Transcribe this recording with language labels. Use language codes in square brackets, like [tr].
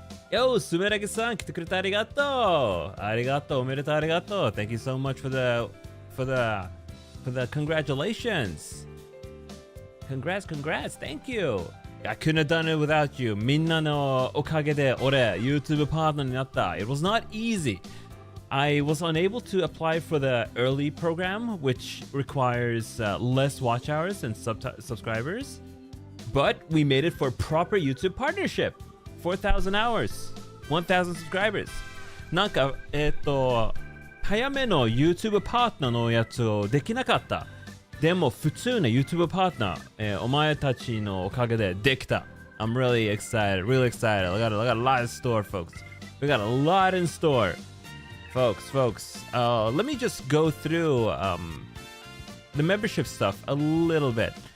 [ja] Yo, Sumeragi-san, 来てくれてありがとう。ありがとう、おめでとう、ありがとう。 [en] Thank you so much for the congratulations. Congrats. Thank you. I couldn't have done it without you. [ja] みんなのおかげで俺 YouTube パートナーになった。 [en] It was not easy. I was unable to apply for the early program, which requires less watch hours and subscribers. But we made it for proper YouTube partnership. 4,000 hours, 1,000 subscribers. [ja] なんか、早めの YouTube パートナーのやつをできなかった。でも普通の YouTube パートナー、お前たちのおかげでできた。 [en] I'm really excited. I got a lot in store, folks. We got a lot in store. Folks, let me just go through the membership stuff a little bit.